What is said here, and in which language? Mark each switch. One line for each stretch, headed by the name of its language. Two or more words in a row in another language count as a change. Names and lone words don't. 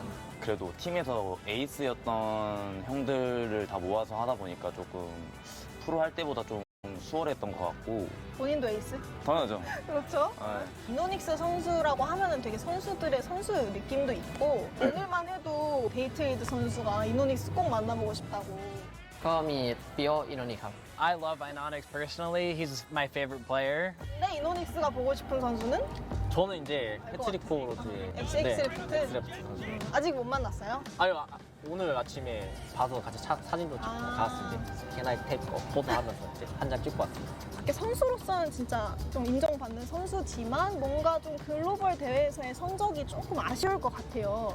Korean: 그래도 팀에서 에이스였던 형들을 다 모아서 하다 보니까 조금 프로 할 때보다 좀 수월했던 것 같고. 본인도 에이스? 당연하죠. 그렇죠. 이노닉스 선수라고 하면은 되게 선수들의 선수 느낌도 있고 오늘만 해도 데이트에이드 선수가 이노닉스 꼭 만나보고 싶다고.
Thai: ก็มีปิโออินโนนิครับ
English: I love Inonix personally. He's my favorite player.
Korean: 근데 이노닉스가 보고 싶은 선수는? 저는 이제 패트릭 포로즈의 엑스레프트? 엑스레프트 선수. 아직 못 만났어요? 오늘 아침에 봐서 같이 사진도 찍고 나왔을 때 개나이 테이프 포토하면서 이제 한 장 찍고 왔습니다. 이렇게 선수로서는 진짜 좀 인정받는 선수지만 뭔가 좀 글로벌 대회에서의 성적이 조금 아쉬울 것 같아요.